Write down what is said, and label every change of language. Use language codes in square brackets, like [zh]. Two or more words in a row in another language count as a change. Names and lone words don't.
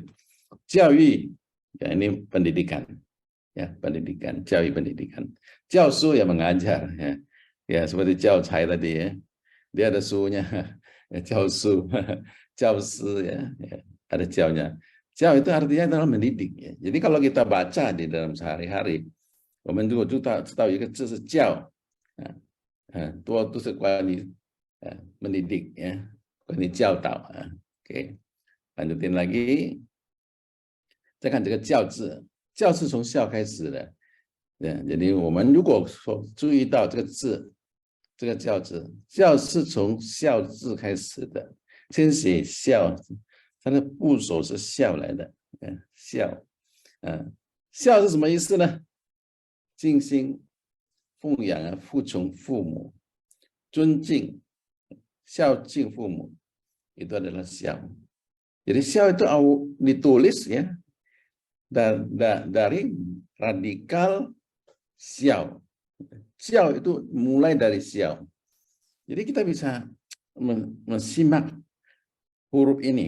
[id] Jiaoyu, ya, ini pendidikan, ya, pendidikan, jiaoyu pendidikan. Jiaosu ya mengajar, ya. Ya, seperti Jiaocai tadi, ya. Dia ada sunya, ya, Jiaosu, Jiaoshi, ya, ya, ada jiaonya. Jiao itu artinya adalah mendidik, ya. Jadi kalau kita baca di dalam sehari-hari, [zh] 我们如果知道一个字是教，多都是关于 [id] mendidik, ya, [zh] 关于教导。 [id] Oke, lanjutin lagi. [zh] 再看这个教字，教是从孝开始的， [id] jadi [zh] 我们如果说注意到这个字，这个教字，教是从孝字开始的，先写孝，它的部首是孝来的，孝，孝是什么意思呢？尽心奉养服从父母，尊敬孝敬父母, [id] itu adalah [zh] 孝. [id] Jadi [zh] 孝 [id] itu ditulis, ya, dari radikal xiao. Xiao itu mulai dari xiao. Jadi kita bisa mensimak huruf ini.